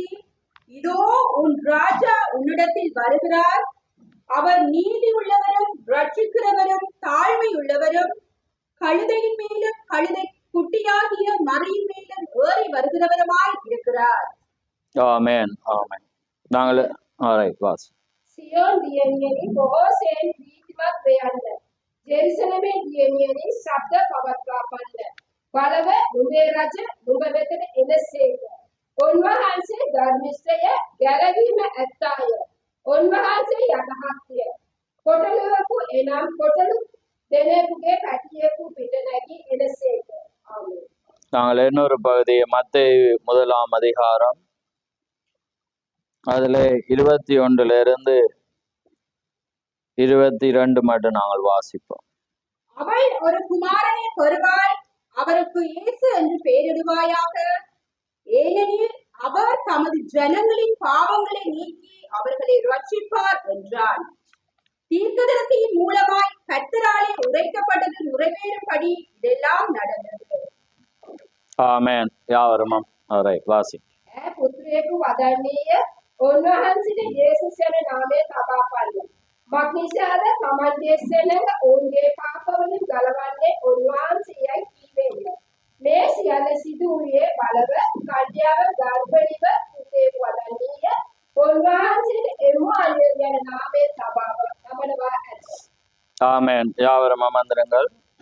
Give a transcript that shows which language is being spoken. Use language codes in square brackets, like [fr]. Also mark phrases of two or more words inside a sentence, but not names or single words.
[ta] இதோ உன் ராஜா உன்னிடத்தில் வருகிறார். அவர் நீதி உள்ளவரும் ரட்சிக்கிறவரும் தாழ்மை உள்ளவரும் கழுதையின் மேலும் கழுதை குட்டியாகிய மறையின் மேலும் ஏறி வருகிறவருமாய் இருக்கிறார். ஆமென், ஆமென். நாங்கள் வாசி. [si] සියෝන් දියණියනි බොහෝසෙයින් ප්‍රීතිමත් වේයන්න. ජෙරුසලමේ දියණියනි ශබ්ද පවත්වාපන්න. බලව නුඹේ රජ නුඹ වෙතට එනසේක. උන්වහන්සේ ධර්මිෂ්ඨය ගැලවීම ඇත්තාය. උන්වහන්සේ යටහත්ය. කොටලුවකු එනම් කොටලු දෙනෙකුගේ පැටියෙකු පිට නැගී එනසේක. ආමේන්. [ta] நாங்கள் இன்னொரு பகுதியை மத்தேயு 1ஆம் அதிகாரம் அதுல 21 22 மட்டும் நாங்கள் வாசிப்போம். அவள் ஒரு குமாரனை பெறுவாள், அவருக்கு இயேசு என்று பெயரிடுவாயாக. ஏனெனில் அவர் தமது ஜனங்களின் பாவங்களை நீக்கி அவர்களை ரட்சிப்பார் என்றார். தீர்க்கதரிசியின் மூலமாய் கர்த்தராலே உரைக்கப்பட்டது நிறைவேறும்படி இதெல்லாம் நடந்தது. ஆமென். யாவரும் அவரை வாசி. [si] පුත්‍රයෙකු වදන්නේය. උන්වහන්සේට යේසුස් යන නාමය තබා පන්න. මක්නිසාද තමන්ගේ සෙනඟ ඔවුන්ගේ පාපවලින් ගලවන්නේ උන්වහන්සේයයි කීවේය. මේ සියල්ල සිදු වූයේ බලව කල්යාව ගර්භණීව පුතේකු වදන්නේය. උන්වහන්සේට එම්මානුවේල් යන නාමය තබනවා ඇත. [ta] ஆமென். யாவரும் அமர்ந்திருங்கள்.